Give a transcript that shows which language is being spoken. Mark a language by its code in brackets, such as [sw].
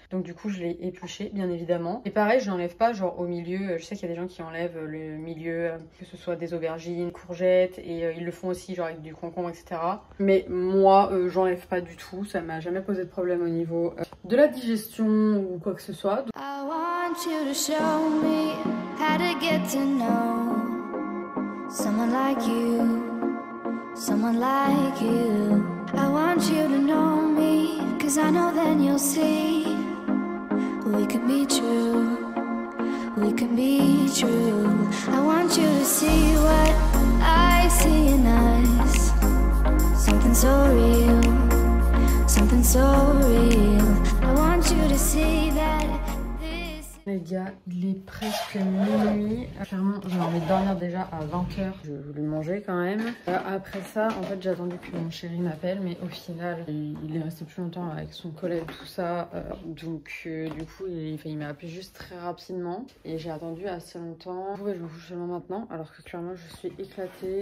[fr] Donc du coup, je l'ai épluché, bien évidemment. Et pareil, je l'enlève pas genre au milieu. Je sais qu'il y a des gens qui enlèvent le milieu, que ce soit des aubergines, courgettes. Et ils le font aussi genre avec du concombre, etc. Mais moi, j'enlève pas du tout. Ça m'a jamais posé de problème au niveau de la digestion ou quoi que ce soit. [en] I want you to show me how to get to know someone like you, someone like you. I want you to know me, cause I know then you'll see we can be true, we can be true. I want you to see what I see in us, something so real, something so real. I want you to see that this... [fr] Les gars, il est presque minuit. Clairement, j'ai envie de dormir déjà à 20h. Je voulais manger quand même. Après ça, en fait, j'ai attendu que mon chéri m'appelle, mais au final, il est resté plus longtemps avec son collègue, tout ça. Donc, du coup, il m'a appelé juste très rapidement. Et j'ai attendu assez longtemps. Je vais me coucher seulement maintenant, alors que clairement, je suis éclatée.